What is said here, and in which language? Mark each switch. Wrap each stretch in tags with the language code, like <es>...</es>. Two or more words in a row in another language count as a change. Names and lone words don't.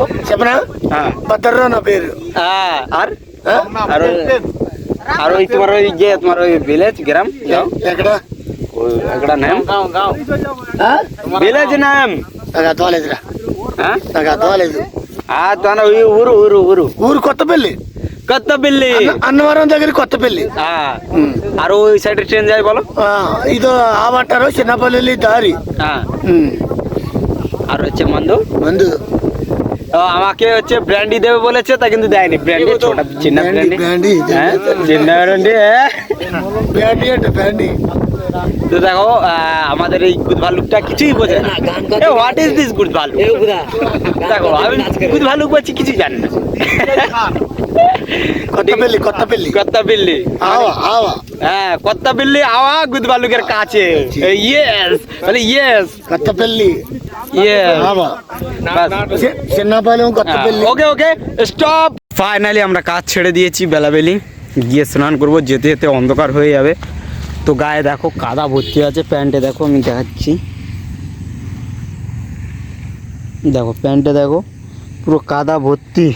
<bn>হ্যাঁ হ্যাঁ, আর ওই তোমার ওই যে তোমার ওই ভিলেজ গ্রাম একটা নাম ভিলেজ নাম, হ্যাঁ আর তোমার ওই</bn> <te>ఊరు ఊరు ఊరు ఊరు కొత్తపల్లి కొత్తపల్లి అన్నవరం దగ్గర కొత్తపల్లి</te> <bn>হ্যাঁ, আর ওই সাইডে ট্রেন যায় বলো।</bn> <te>ఇది ఆమంటారు చిన్నపల్లి దారి</te> <bn>হ্যাঁ, আর হচ্ছে মন্দু</bn> <te>మందు</te> <bn>আমাকে হচ্ছে ব্র্যান্ডি দেবে বলেছে, তা কিন্তু দেয়নি। ব্র্যান্ডি ছোট চিన్న ব্র্যান্ডি,</bn> <te>బ్రాండీ</te> <bn>হ্যাঁ চিన్న ব্র্যান্ডি।</bn> <te>బ్రాండీ అంటే బ్రాండీ</te> <bn>তো দেখো আমাদের এই গুড ভালুকটা কিছুই বোঝে না।</bn> <en>what is this</en> <bn>গুড ভালুক? দেখো আমি গুড ভালুক বলছি কিছু জানি না।</bn> <te>కొత్తపల్లి కొత్తపల్లి కొత్తపల్లి, ఆవా ఆవా</te> <bn>হ্যাঁ కొత్తపల్లి আওয়া গুড ভালুকের কাছে। ইয়েস বলে ইয়েস</bn> <te>కొత్తపల్లి</te> <bn>ইয়েস।</bn> <te>ఆవా చిన్నపాలెం కొత్తపల్లి</te> <en>okay okay stop.</en> <bn>ফাইনালি আমরা কাজ ছেড়ে দিয়েছি, বেলাবেলি গিয়ে স্নান করব, যেতে যেতে অন্ধকার হয়ে যাবে। তো গায়ে দেখো কাদা ভর্তি আছে, প্যান্টে দেখো আমি দেখাচ্ছি, দেখো প্যান্টে দেখো পুরো কাদা ভর্তি।</bn>